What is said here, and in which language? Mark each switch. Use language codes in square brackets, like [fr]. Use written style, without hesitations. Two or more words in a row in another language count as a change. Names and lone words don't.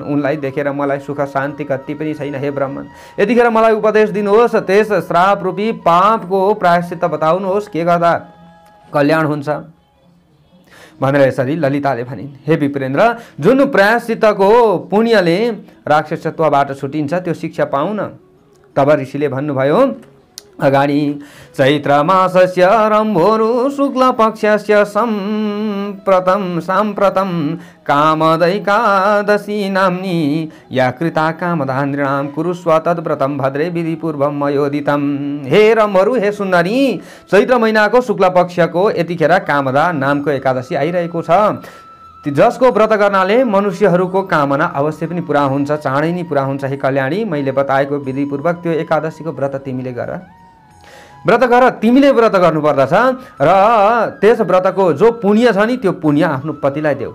[ne] उनलाई देखेर मलाई सुख शान्ति कति पनि छैन। हे ब्राह्मण, यतिखेर मलाई उपदेश दिनुहोस्, त्यस श्राप रूपी पापको प्रायश्चित्त बताउनुहोस्, के गर्दा कल्याण हुन्छ भनेर यसरी ललिताले भनिन्। हे विप्रेन्द्र, जुन प्रायश्चित्तको पुण्यले राक्षसत्वबाट छुटिन्छ त्यो शिक्षा पाउन। तब ऋषिले भन्नुभयो, अगाडि [sa] चैत्र मासस्य रम्भोरु शुक्ल पक्षस्य साम्प्रतं कामदैकादशी नाम्नी या कृता कामदा नृणां कुरुस्व तद्व्रतं भद्रे विधिपूर्वं मयोदितं। [ne] हे रम्भोरु, हे सुन्दरी, चैत्र महिनाको शुक्ल पक्षको यतिखेर कामदा नामको एकादशी आइरहेको छ, जसको व्रत गर्नाले मनुष्यहरूको कामना अवश्य पनि पुरा हुन्छ, चाँडै नै पुरा हुन्छ। हे कल्याणी, मैले बताएको विधिपूर्वक त्यो एकादशीको व्रत तिमीले गर, तिमीले व्रत गर्नुपर्दछ र त्यस व्रतको जो पुण्य छ नि त्यो पुण्य आफ्नो पतिलाई देऊ।